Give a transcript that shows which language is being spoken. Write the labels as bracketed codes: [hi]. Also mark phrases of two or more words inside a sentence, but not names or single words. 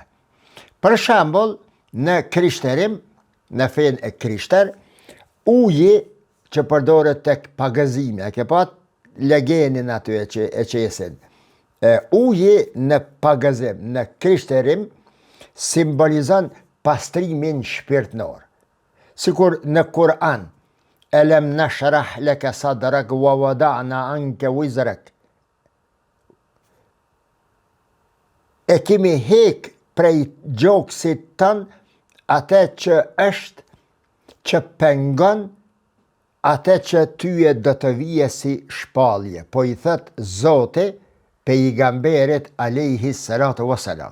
[sq] Për shembull, në krishterim, në fen e krishter, uji që përdoret tek pagëzimi, e ke pat legenin aty e qesin. Uji në pagëzim, në krishterim, simbolizon pastrimin shpirtnor. Sikur në Kur'an, [ar] ألم نشرح لك صدرك ووضعنا عنك وزرك. [sq] E kemi hek prej gjoksit tën atë që është që pengon atë që tyje do të vije si shpallje. Po i thët Zoti pejgamberit [ar] عليه الصلاة والسلام.